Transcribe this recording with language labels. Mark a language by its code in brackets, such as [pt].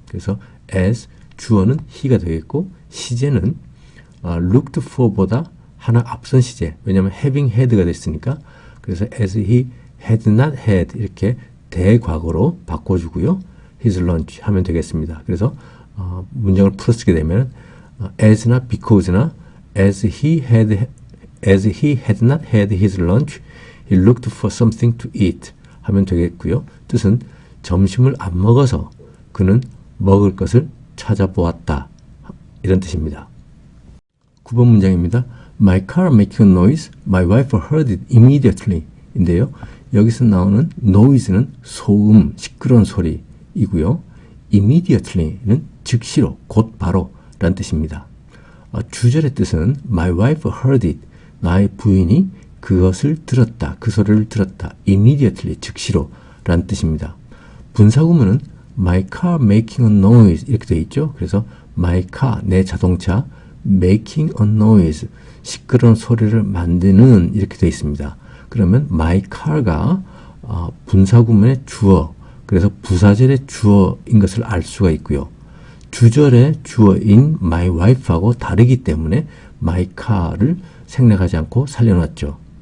[ko] 그래서 as 주어는 he가 되겠고 시제는 looked for보다 하나 앞선 시제. 왜냐하면 having had가 됐으니까 그래서 [en] as he had not had [ko] 이렇게 대과거로 바꿔주고요. [en] his lunch [ko] 하면 되겠습니다. 그래서 문장을 풀어쓰게 되면 as나 because나 [en] as he had not had his lunch, he looked for something to eat [ko] 하면 되겠고요. 뜻은 점심을 안 먹어서 그는 먹을 것을 찾아보았다. 이런 뜻입니다. 9번 문장입니다. [en] My car making a noise, my wife heard it immediately [ko] 인데요. 여기서 나오는 noise는 소음, 시끄러운 소리이고요. immediately는 즉시로, 곧 바로 라는 뜻입니다. 주절의 뜻은 [en] my wife heard it, [ko] 나의 부인이 그것을 들었다, 그 소리를 들었다, immediately, 즉시로 라는 뜻입니다. 분사구문은 [en] my car making a noise [ko] 이렇게 되어 있죠. 그래서 my car, 내 자동차, [en] making a noise, [ko] 시끄러운 소리를 만드는 이렇게 되어 있습니다. 그러면 my car가 분사구문의 주어, 그래서 부사절의 주어인 것을 알 수가 있고요. 주절의 주어인 my wife하고 다르기 때문에 my car를 생략하지 않고 살려놨죠.